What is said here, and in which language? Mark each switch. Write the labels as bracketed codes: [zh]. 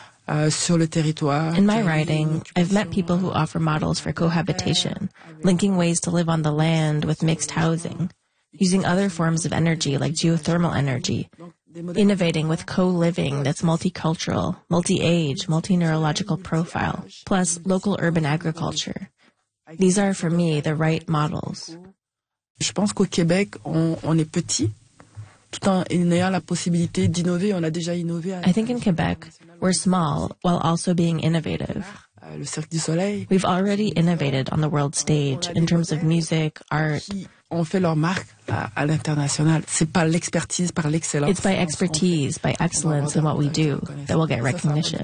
[en] In my writing, I've met people who offer models for cohabitation, linking ways to live on the land with mixed housing, using other forms of energy like geothermal energy, innovating with co-living that's multicultural, multi-age, multi-neurological profile, plus local urban agriculture. These are, for me, the right models. [fr] Je pense qu'au Québec, on est petit. Tout en ayant la possibilité d'innover, on a déjà innové. [en] I think in Quebec, we're small while also being innovative. [fr] Le Cirque du Soleil. [en] We've already innovated on the world stage in terms of music, art. [fr] On fait leur marque à l'international. C'est par l'expertise, par l'excellence. [en] It's by expertise, by excellence in what we do that we'll get recognition.